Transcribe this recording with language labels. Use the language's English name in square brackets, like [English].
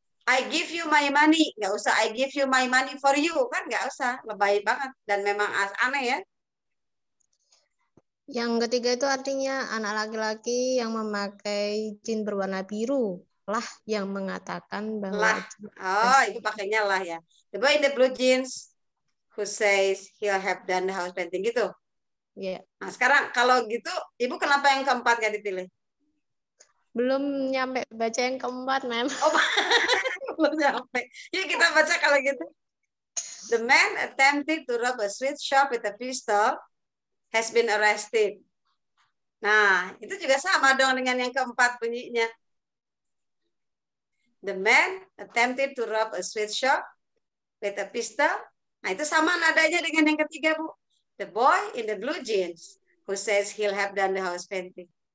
[English] I give you my money, [Indonesian] nggak usah [English] I give you my money for you, [Indonesian] kan nggak usah, lebay banget dan memang aneh ya. Yang ketiga itu artinya anak laki-laki yang memakai jeans berwarna biru lah yang mengatakan bahwa Lah, oh itu pakainya lah ya. [English] The boy in the blue jeans who says he'll have done the house painting [Indonesian] gitu. Iya. Nah sekarang kalau gitu, Ibu kenapa yang keempat nggak dipilih? Belum nyampe baca yang keempat, Mem. Oh, belum nyampe. Yuk kita baca kalau gitu. [English] The man attempted to rob a sweet shop with a pistol has been arrested. [Indonesian] Nah, itu juga sama dong dengan yang keempat bunyinya. [English] The man attempted to rob a sweet shop with a pistol. [Indonesian] Nah, itu sama nadanya dengan yang ketiga, Bu. [English] The boy in the blue jeans who says he'll have done the house painting.